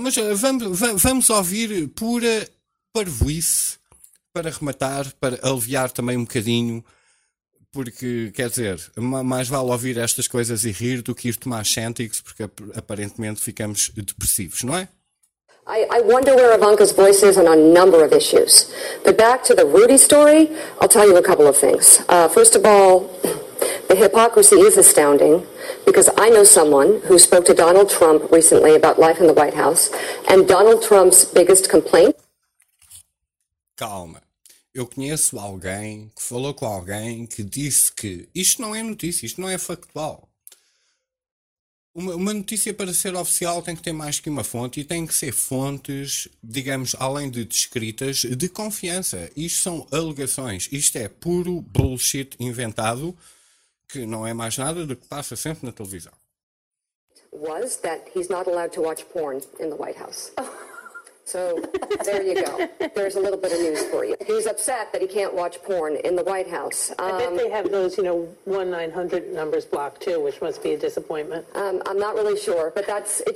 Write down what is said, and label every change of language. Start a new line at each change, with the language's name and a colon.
Portuguese: Mas vamos ouvir pura parvoíce para rematar, para aliviar também um bocadinho... Porque, quer dizer, mais vale ouvir estas coisas e rir do que ir tomar Chantix, porque aparentemente ficamos depressivos, não é?
English: I wonder where Ivanka's voice is on a number of issues. But back to the Rudy story, I'll tell you a couple of things. First of all, the hypocrisy is astounding, because I know someone who spoke to Donald Trump recently about life in the White House, and Donald Trump's biggest complaint...
Portuguese: Calma. Eu conheço alguém que falou com alguém que disse que isto não é notícia, isto não é factual. Uma notícia para ser oficial tem que ter mais que uma fonte e tem que ser fontes, digamos, além de descritas, de confiança. Isto são alegações, isto é puro bullshit inventado, que não é mais nada do que passa sempre na televisão.
English: Was that he's not allowed to watch porn in the White House. So there you go. There's a little bit of news for you. He's upset that he can't watch porn in the White House. I bet they have those, you know, 1-900 numbers blocked too, which must be a disappointment. I'm not really sure, but that's it.